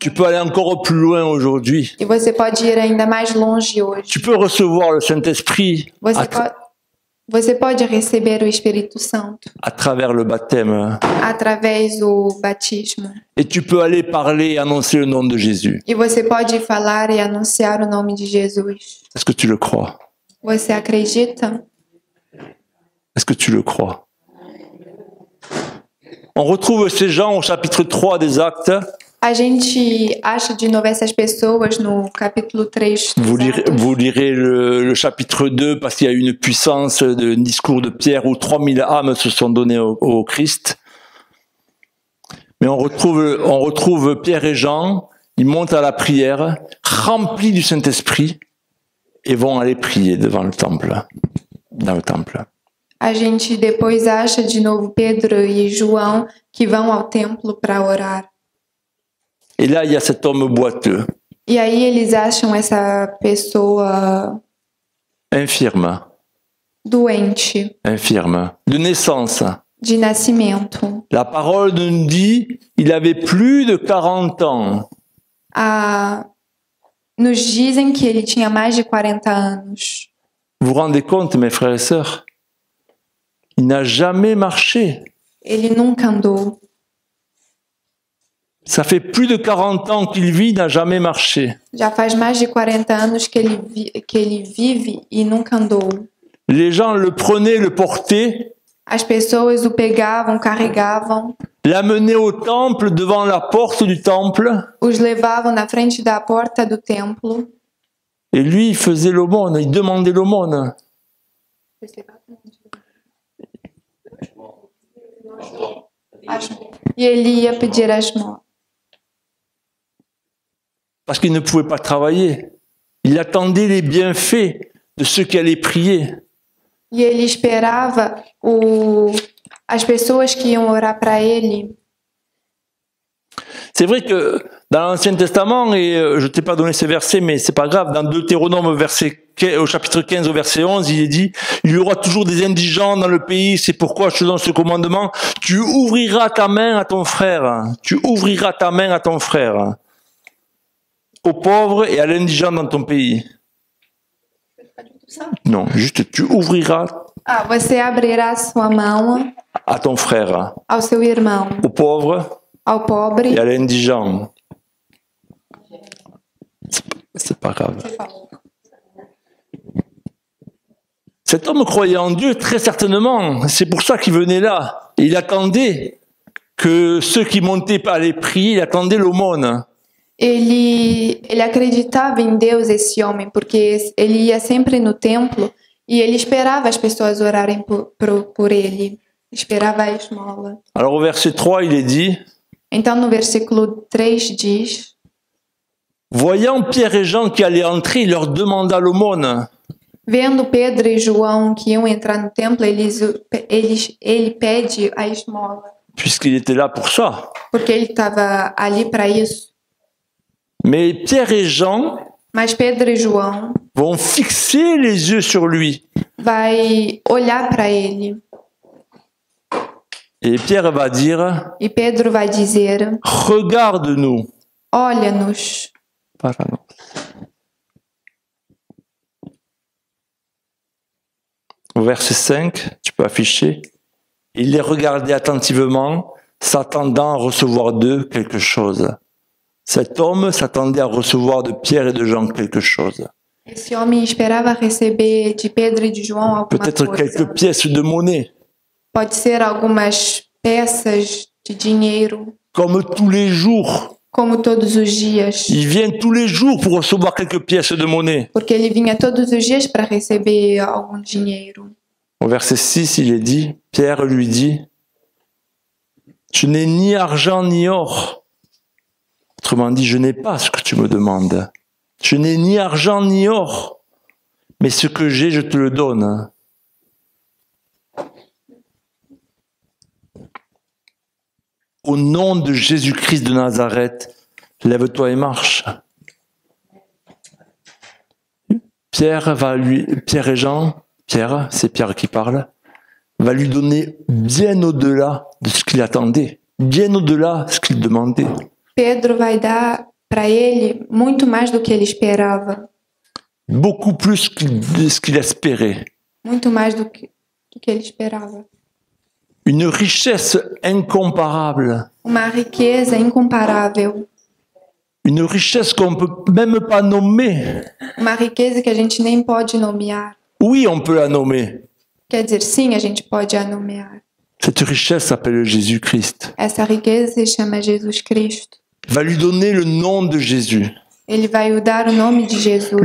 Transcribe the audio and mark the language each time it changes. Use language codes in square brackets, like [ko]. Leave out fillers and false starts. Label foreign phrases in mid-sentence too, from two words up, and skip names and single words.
[fr] tu peux aller encore plus loin aujourd'hui. [pt] E você pode ir ainda mais longe hoje. [fr] Tu peux recevoir le Saint-Esprit [pt] Você pode receber o Espírito Santo [fr] à travers le baptême. [pt] através do batismo. [fr] Et tu peux aller parler et annoncer le nom de Jésus. [pt] E você pode falar e anunciar o nome de Jesus. [fr] Est-ce que tu le crois? [pt] Você acredita? [fr] Est-ce que tu le crois? On retrouve ces gens au chapitre 3 des Actes. [pt] A gente acha de novo essas pessoas no capítulo 3 dos Atos. [fr] Vous lirez le chapitre 2 parce qu'il y a une puissance de discours de Pierre où 3000 âmes se sont données au Christ. Mais on retrouve Pierre et Jean, ils montent à la prière, remplis du Saint-Esprit, et vont aller prier devant le temple, dans le temple. [pt] A gente depois acha de novo Pedro e João que vão ao templo para orar. [fr] Et là, il y a cet homme boiteux, [pt] E aí eles acham essa pessoa [fr] infirme, [pt] doente, [fr] de naissance. [pt] de nascimento. [fr] La parole nous dit, il avait plus de 40 ans. [pt] Nos dizem que ele tinha mais de 40 anos. [fr] Vous vous rendez compte, mes frères et sœurs? Il n'a jamais marché. [pt] Ele nunca andou. [fr] Ça fait plus de 40 ans qu'il vit, il n'a jamais marché. [pt] Já faz mais de 40 anos que ele vive e nunca andou. [fr] Les gens le prenaient, le portaient, [pt] As pessoas o pegavam, carregavam, [fr] l'amenaient au temple, devant la porte du temple, [pt] os levavam na frente da porta do templo. [fr] et lui, il faisait l'aumône, il demandait l'aumône. [pt] E ele ia pedir a esmola. [fr] Parce qu'il ne pouvait pas travailler. Il attendait les bienfaits de ceux qui allaient prier. [pt] E ele esperava as pessoas que iam orar para ele. [fr] C'est vrai que dans l'Ancien Testament, et je ne t'ai pas donné ces versets, mais c'est pas grave, dans Deutéronome au chapitre 15 au verset 11, il est dit, il y aura toujours des indigents dans le pays, c'est pourquoi je te donne ce commandement, tu ouvriras ta main à ton frère, tu ouvriras ta main à ton frère, aux pauvres et à l'indigent dans ton pays. Non, juste tu ouvriras [pt] Você abrirá sua mão [fr] à ton frère, [pt] ao seu irmão, [fr] aux pauvres [pt] ao pobre. [fr] et à l'indigent. C'est pas grave. Cet homme croyait en Dieu très certainement. C'est pour ça qu'il venait là. Et il attendait que ceux qui montaient pas allaient prier, il attendait l'aumône. [pt] Ele acreditava em Deus, esse homem, porque ele ia sempre no templo e ele esperava as pessoas orarem por ele. Esperava a esmola. [fr] Alors au verset 3, il est dit, [pt] Então no versículo 3 diz: [fr] voyant Pierre et Jean qui allaient entrer, il leur demanda l'aumône. [pt] Vendo Pedro e João que iam entrar no templo, ele pede a esmola. [fr] Puisqu'il était là pour ça. [pt] Porque ele estava ali para isso. [fr] Mais Pierre et Jean [pt] Mas Pedro e João [fr] vont fixer les yeux sur lui. [pt] vai olhar para ele. [fr] Et Pierre va dire, [pt] E Pedro vai dizer: [fr] regarde-nous. [pt] Olha-nos. [fr] Pardon. Au verset 5, tu peux afficher. Il les regardait attentivement, s'attendant à recevoir d'eux quelque chose. Cet homme s'attendait à recevoir de Pierre et de Jean quelque chose. [pt] Esse homem esperava receber de Pedro e de João alguma [fr] Peut-être [pt] coisa. [fr] quelques pièces de monnaie. [pt] Pode ser algumas peças de dinheiro, [fr] Comme tous les jours. [pt] como todos os dias. [fr] Il vient tous les jours pour recevoir quelques pièces de monnaie. [pt] Porque ele vinha todos os dias para receber algum dinheiro. [fr] Au verset 6, il est dit, Pierre lui dit, « Je n'ai ni argent ni or. » Autrement dit, je n'ai pas ce que tu me demandes. Je n'ai ni argent ni or, mais ce que j'ai, je te le donne. Au nom de Jésus-Christ de Nazareth, lève-toi et marche. Pierre et Jean, Pierre, c'est Pierre qui parle, va lui donner bien au-delà de ce qu'il attendait, bien au-delà de ce qu'il demandait. [pt] Pedro vai dar para ele muito mais do que ele esperava, [fr] Beaucoup plus de ce qu'il espérait. [pt] muito mais do que ele esperava. [fr] Une richesse incomparable. [pt] Uma riqueza incomparável, [fr] Une richesse qu'on ne peut même pas nommer. [pt] uma riqueza que a gente nem pode nomear. [fr] Oui, on peut la nommer. [pt] Quer dizer, sim, a gente pode a nomear. [fr] Cette richesse s'appelle Jésus-Christ. [pt] Essa riqueza se chama Jesus Cristo. [fr] Il va lui donner le nom de Jésus. [pt] Ele vai lhe dar o nome de Jesus,